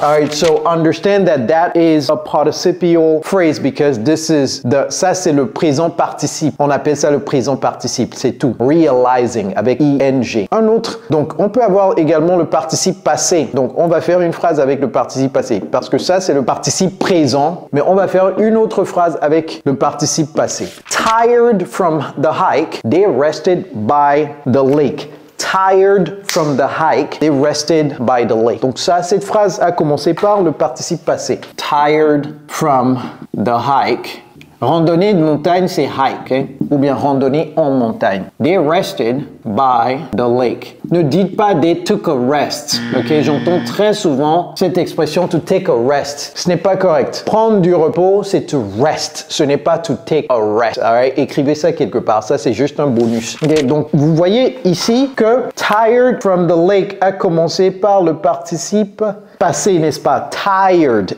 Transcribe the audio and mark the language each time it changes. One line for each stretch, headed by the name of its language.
English: Alright, so understand that that is a participial phrase because
French: ça c'est le présent participe. On appelle ça le présent participe, c'est tout. Realizing avec ing. Un autre, donc on peut avoir également le participe passé. Donc on va faire une phrase avec le participe passé parce que ça c'est le participe présent, mais on va faire une autre phrase avec le participe passé.
English: Tired from the hike, they rested by the lake. Tired from the hike, they rested by the lake.
French: Donc ça, cette phrase a commencé par le participe passé.
English: Tired from the hike.
French: Randonnée de montagne, c'est hike, hein? Ou bien randonnée en montagne.
English: They rested by the lake.
French: Ne dites pas
English: they took a rest.
French: Ok, j'entends très souvent cette expression
English: to take a rest.
French: Ce n'est pas correct. Prendre du repos, c'est
English: to rest.
French: Ce n'est pas
English: to take a rest.
French: Alright, écrivez ça quelque part. Ça, c'est juste un bonus. Ok, donc vous voyez ici que
English: tired from the lake
French: a commencé par le participe passé, n'est-ce pas? Tired.